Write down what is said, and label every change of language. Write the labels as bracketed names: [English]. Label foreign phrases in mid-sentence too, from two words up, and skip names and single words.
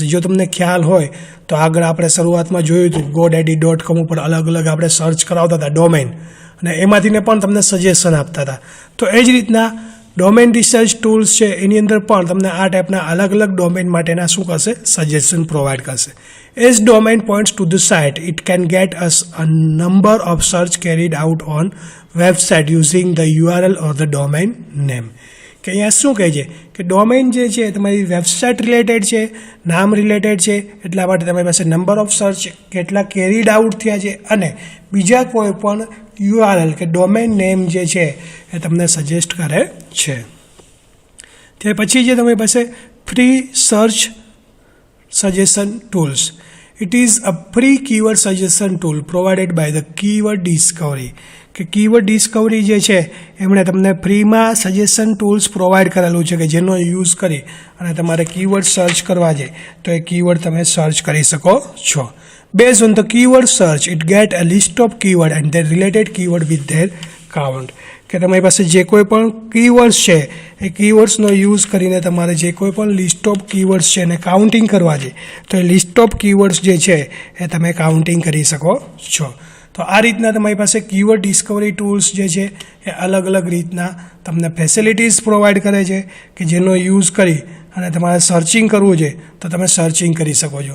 [Gujarati] જો તમને ખ્યાલ હોય તો આગળ આપણે શરૂઆતમાં જોયું હતું GoDaddy.com ઉપર અલગ અલગ આપણે સર્ચ કરાવતા હતા ડોમેન, અને એમાંથીને પણ તમને સજેશન આપતા હતા. તો એ જ રીતના [English] domain research tools [Gujarati] છે એની અંદર પણ તમને આ ટાઈપના અલગ અલગ ડોમેન માટેના શું કરશે, [English] suggestion provide [Gujarati] કરશે. [English] As domain points to the site, it can get us a number of search carried out on website using the URL or the domain name, [Gujarati] કે અહીંયા શું કહે છે કે ડોમેન જે છે તમારી [English] website related [Gujarati] છે, નામ રિલેટેડ છે, એટલા માટે તમારી પાસે [English] number of search [Gujarati] કેટલા [English] carried out [Gujarati] થયા છે અને બીજા કોઈ પણ URL કે [English] domain name [Gujarati] જે છે એ તમને સજેસ્ટ કરે છે. ત્યાર પછી જે તમારી પાસે [English] free search suggestion tools. It is a free keyword suggestion tool provided by the Keyword Discovery, [Gujarati] કે કીવર્ડ ડિસ્કવરી જે છે એમણે તમને ફ્રીમાં [English] suggestion tools provide [Gujarati] કરેલું છે, કે જેનો યુઝ કરી અને તમારે [English] keyword search [Gujarati] કરવા છે તો એ કીવર્ડ તમે સર્ચ કરી શકો છો. [English] Based on the keyword search, it get a list of keyword and their related keyword with their count, [Gujarati] કે તમારી પાસે જે કોઈ પણ કીવર્ડ્સ છે એ કીવર્ડ્સનો યુઝ કરીને તમારે જે કોઈ પણ [English] list of keywords [Gujarati] છે એને કાઉન્ટિંગ કરવા છે તો એ [English] list of keywords [Gujarati] જે છે એ તમે કાઉન્ટિંગ કરી શકો છો. તો આ રીતના તમારી પાસે [English] keyword discovery tools [Gujarati] જે છે એ અલગ અલગ રીતના તમને [English] facilities provide [Gujarati] કરે છે, કે જેનો યુઝ કરી અને તમારે સર્ચિંગ કરવું છે તો તમે સર્ચિંગ કરી શકો છો.